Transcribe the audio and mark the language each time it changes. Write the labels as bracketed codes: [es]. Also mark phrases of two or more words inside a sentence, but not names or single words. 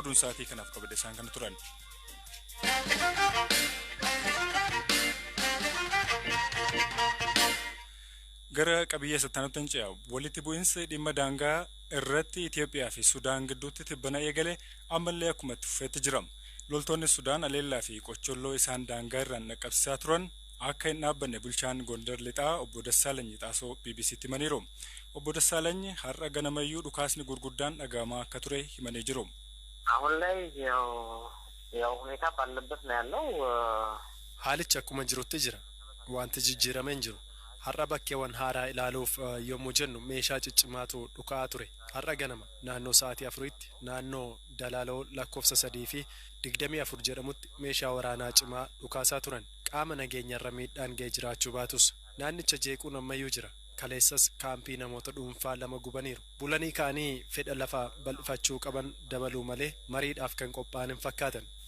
[om] Oduun sa'aatii kanaaf qabade isaan kana turan. Gara qabiyyee sattaanota hin ce'u walitti bu'iinsi dhimma daangaa irratti Itoophiyaa fi Sudaan gidduutti tibbana eegale ammallee akkuma itti fufeetti jira. Loltoonni Sudaan aleellaa fi qocholloo isaan daangaa irraan dhaqqabsiisaa turan akka hin dhaabbanne bulchaan Gondar Lixaa obbo Dassaalany Xaasoo BBC'tti himaniiru. Obbo Dassaalany har'a ganamayyuu dhukaasni gurguddaan dhagahamaa akka ture himanii jiru. [am] አሁን ላይ ያው ሁኔታ ባለበት ነው ያለው [om] haalichi akkuma jirutti jira wanti jijjiiramee hin jiru har'a bakkeewwan haaraa ilaaluuf yommuu jennu meeshaa ciccimaatu dhukaa ture har'a ganama naannoo sa'aatii 4tti naannoo Dalaaloo lakkoofsa 3 fi 24 jedhamutti meeshaa waraanaa cimaa dhukaasaa turan qaama nageenyarra miidhaan ga'ee jiraachuu baatus naannicha jeequun ammayyuu jira kaleessas kaampii namoota dhuunfaa lama gubaniiru bulanii kaanii fedha lafaa bal'ifachuu qaban dabaluu malee mariidhaaf kan qophaa'an hin fakkaatan.